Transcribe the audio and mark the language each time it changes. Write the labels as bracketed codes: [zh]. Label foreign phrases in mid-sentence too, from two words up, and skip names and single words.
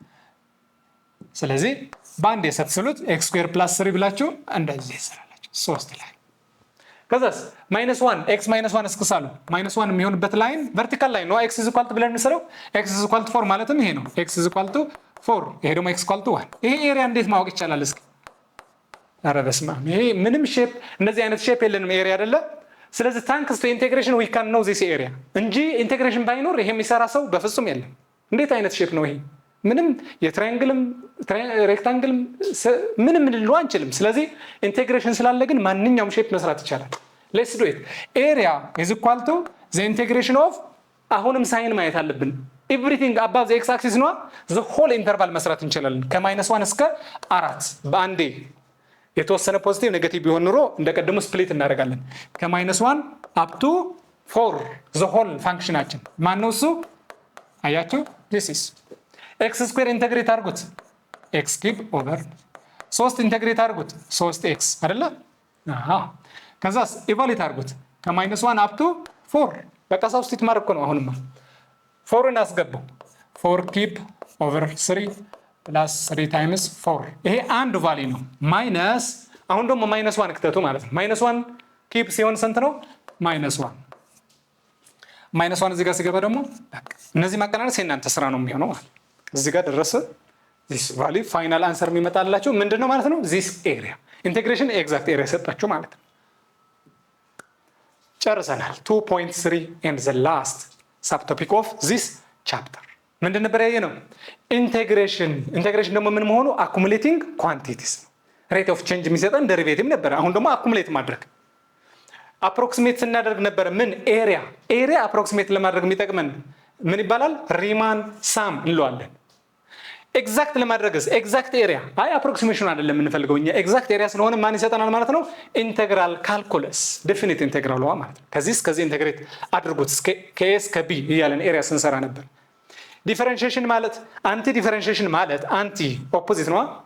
[am] ስለዚህ ባንድ የሰፍስሉት x [en] square plus [am] 3 ብላችሁ እንደዚህ ይሰራላችሁ 3 ላይ ከዛስ -1 x -1 እስከሳሉ -1 የሚሆንበት [en] line vertical line [am] ነው x = ብለን እንሰራው x = 4 ማለትም ይሄ ነው x = 4 ይሄ ደግሞ x = 1 ይሄ ኤሪያ እንዴት ማወቅ ይቻላል እስኪ አረ በስመ አብ ይሄ ምንም ሼፕ እንደዚህ አይነት ሼፕ የለንም ኤሪያ አይደለ ስለዚህ [en] thanks to integration we can know this area [am] እንጂ ኢንቴግሬሽን ባይኖር ይሄ የሚሰራ ሰው በፍጹም የለም እንዴት አይነት ሼፕ ነው ይሄ ምንም የትራያንግልም ሬክታንግልም ምንም ልንለው አንችልም ስለዚህ ኢንቴግሬሽን ስላለ ግን ማንኛውም ሼፕ መስራት ይቻላል [en] let's do it area is equal to the integration of [am] አሁንም ሳይን ማየት አለብን [en] everything above the x axis [am] ነው [en] the whole interval [am] መስራት እንችላለን ከ-1 እስከ 4 በአንዴ የተወሰነ ፖዚቲቭ ኔጌቲቭ ቢሆን ኑሮ እንደቀደሙ ስፕሊት እናደርጋለን ከ-1 [en] up to 4 the whole [am] ፋንክሽናችን ማን ነው እሱ አያችሁ this is x ስኩዌር ኢንተግሬት አድርጉት x [en] cube over [am] 3 ኢንተግሬት አድርጉት 3x አይደለ ከዛስ ኢቫሉዌት አድርጉት ከ-1 [en] up to [am] 4 በቃ ሳብስቲት ማድረግ ነው አሁንማ 4 እናስገባው 4 [en] cube over 3 plus 3 times [am] 4 ይሄ አንድ ቫልዩ ነው ማይነስ አሁን ደግሞ -1 ክተቱ ማለት ነው -1 ኪዩብ ሲሆን ስንት ነው -1 እዚህ ጋር ሲገባ ደግሞ እነዚህ ማቀናነስ የእናንተ ስራ ነው የሚሆነው ማለት እዚህ ጋር ደረሰ [en] this value final answer [am] የሚመጣላችሁ ምንድነው ማለት ነው [en] this area integration exact area [am] ሰጣችሁ ማለት ነው ጨርሰናል 2.3 [en] and the last subtopic of this chapter [am] ምንድን ነበር ያየነው ኢንቴግሬሽን ደግሞ ምን መሆኑ [en] accumulating quantities rate of [am] change የሚሰጠን ዴሪቬቲቭ ነበር አሁን ደግሞ አኩሙሌት ማድረግ አፕሮክሲሜት ስናደርግ ነበር ምን ኤሪያ አፕሮክሲሜት ለማድረግ የሚጠቅመን ምን ይባላል [en] Riemann sum [am] እንለዋለን ኤግዛክት ለማድረግስ [en] exact area [am] አይ አፕሮክሲሜሽን አይደለም የምንፈልገው እኛ [en] exact area [am] ስለሆነ ማን ይሰጠናል ማለት ነው [en] integral calculus definite integral [am] ማለት ነው ከዚህ እስከዚህ ኢንቴግሬት አድርጉት ከኤስ ከቢ እያለን ኤሪያ ስንሰራ ነበር ዲፈረንሺዬሽን ማለት [en] anti differentiation [am] ማለት [en] anti opposite [am] ነው።